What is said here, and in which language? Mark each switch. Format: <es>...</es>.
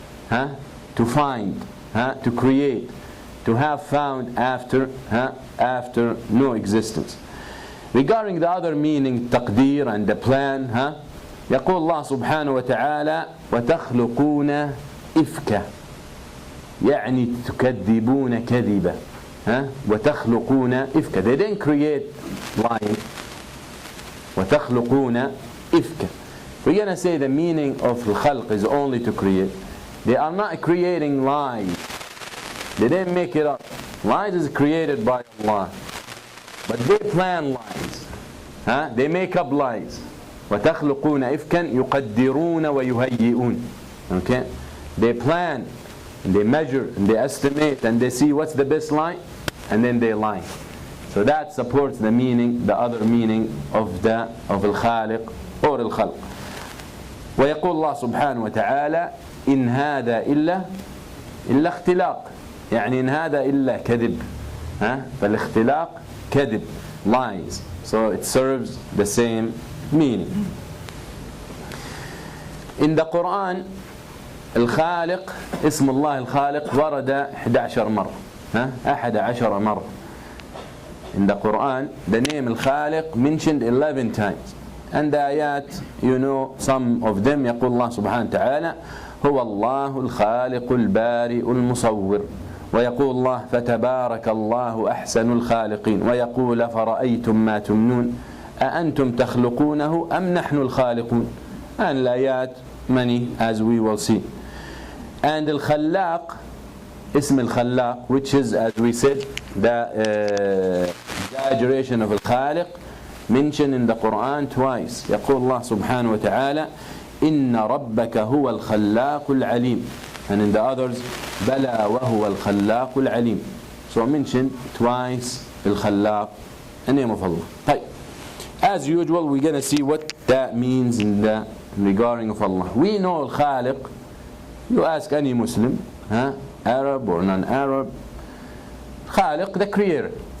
<en>To find, to create, to have found after no existence. Regarding the other meaning, taqdeer and the plan,</en> <ar>يقول الله سبحانه وتعالى: وتخلقون إفكا يعني تكذبون كذبة وتخلقون إفكا.</ar> <en>They didn't create lying.</en> <ar>وتخلقون إفكا.</ar> <en>We're going to say the meaning of الخلق is only to create. They are not creating lies. They didn't make it up. Lies is created by Allah. But they plan lies. They make up lies.</en> <ar>وتخلقون إفكا يقدرون ويهيئون.</ar> <en>Okay? They plan and they measure and they estimate and they see what's the best lie and then they lie. So that supports the meaning, the other meaning of الخالق or الخلق.</en> <ar>ويقول الله سبحانه وتعالى إن هذا إلا اختلاق. يعني إن هذا إلا كذب. فالاختلاق كذب, lies.</ar> <en>So it serves the same meaning. In the Quran,</en> <ar>الخالق, اسم الله الخالق ورد 11 مرة. 11 مرة.</ar> <en>In the Quran, the name الخالق mentioned 11 times. And the ayat, you know some of them.</en> <ar>يقول الله سبحانه وتعالى هو الله الخالق البارئ المصور. ويقول الله فتبارك الله أحسن الخالقين. ويقول فرأيتم ما تمنون أأنتم تخلقونه أم نحن الخالقون.</ar> <en>And الآيات many as we will see. And الخلاق, اسم الخلاق, which is, as we said, the exaggeration of الخالق, mentioned in the Quran twice.</en> <ar>يقول الله سبحانه وتعالى إن ربك هو الخلاق العليم.</ar> <en>And in the others</en> <ar>بلى وهو الخلاق العليم.</ar> <en>So mentioned twice الخلاق, the name of Allah.</en> <ar>طيب.</ar> <en>As usual, we're going to see what that means in the regarding of Allah. We know الخالق. You ask any Muslim, Arab or non-Arab, خالق, the creator.</en>